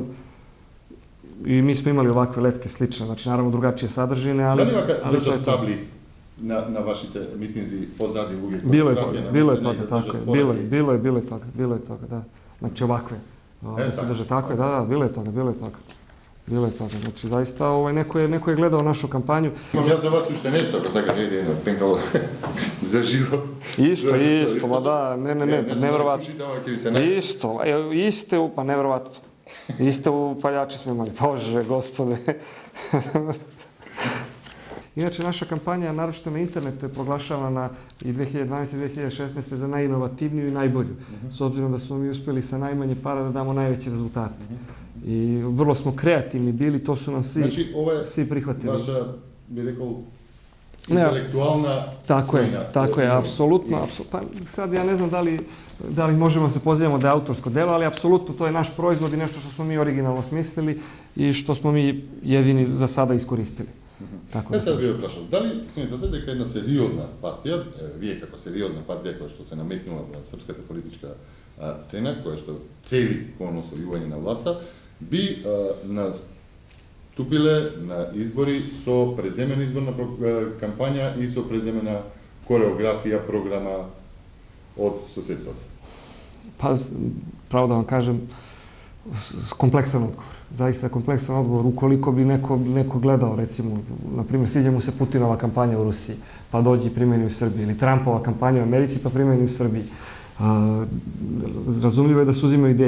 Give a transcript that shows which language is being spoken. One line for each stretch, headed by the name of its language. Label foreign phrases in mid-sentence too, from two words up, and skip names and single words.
Serbian: I mi smo imali ovakve letke slične, znači naravno drugačije sadržine, ali
Macedonian: Дали вака
Serbian: ali to
Macedonian: држат
Serbian: je to.
Macedonian: табли на вашите митинзи позади луѓе?
Serbian: Bilo je
Macedonian: фотографија
Serbian: toga,
Macedonian: на
Serbian: bilo je
Macedonian: местење
Serbian: toga,
Macedonian: да
Serbian: tako je,
Macedonian: држат
Serbian: bilo je toga, da. Znači ovakve. Da se tako. drže tako je, da, bilo je toga. Bilo je toga. Znači zaista neko je gledao našu kampanju.
Macedonian: Имам јас за вас уште нешто, ако сакате едно едно пенкало за живот.
Serbian: Isto, ma da, ne, nevjerovatno. Isto. Isto, pa nevjerovatno. Iste upaljače smo imali, Bože, gospode. Inače, naša kampanja, naročito na internetu, je proglašavana i 2012. i 2016. za najinovativniju i najbolju. S obzirom da smo mi uspjeli sa najmanje para da damo najveće rezultate. I vrlo smo kreativni bili, to su nam
Macedonian: Значи, ова е
Serbian: svi prihvatili.
Macedonian: ваша, би рекол,
Serbian: Ne,
Macedonian: интелектуална
Serbian: Tako je, apsolutno. Pa sad ja ne znam da li možemo se pozivamo da je autorsko delo, ali apsolutno to je naš proizvod i nešto što smo mi originalno smislili i što smo mi jedini za sada iskoristili. Tako
Macedonian: Е, сега би ве прашал, дали сметате дека една сериозна партија, вие како сериозна партија која што се наметнува во српската политичка сцена, која што цели кон освојување на власта, би наступиле на избори со преземена изборна кампања и со преземена кореографија, програма од соседството?
Serbian: Pa, pravo da vam kažem, kompleksan odgovor. Zaista kompleksan odgovor. Ukoliko bi neko gledao, recimo, na primjer, sviđa mu se Putinova kampanja u Rusiji, pa dođe i primjeni u Srbiji, ili Trumpova kampanja u Americi, pa primjeni u Srbiji. Razumljivo je da se uzimaju ideje.